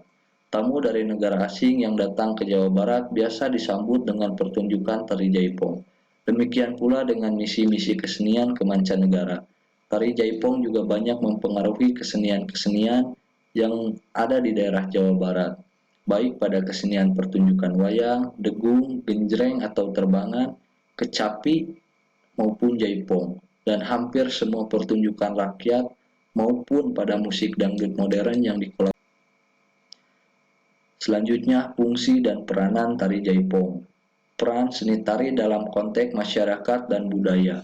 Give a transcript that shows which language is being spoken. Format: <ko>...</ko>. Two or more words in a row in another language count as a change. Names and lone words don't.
<id>Tamu dari negara asing yang datang ke Jawa Barat biasa disambut dengan pertunjukan tari Jaipong. Demikian pula dengan misi-misi kesenian ke mancanegara. Tari Jaipong juga banyak mempengaruhi kesenian-kesenian yang ada di daerah Jawa Barat, baik pada kesenian pertunjukan wayang, degung, genjreng atau terbangan, kecapi, maupun Jaipong, dan hampir semua pertunjukan rakyat maupun pada musik dangdut modern yang dikelola. Selanjutnya, fungsi dan peranan tari Jaipong. Peran seni tari dalam konteks masyarakat dan budaya.</id>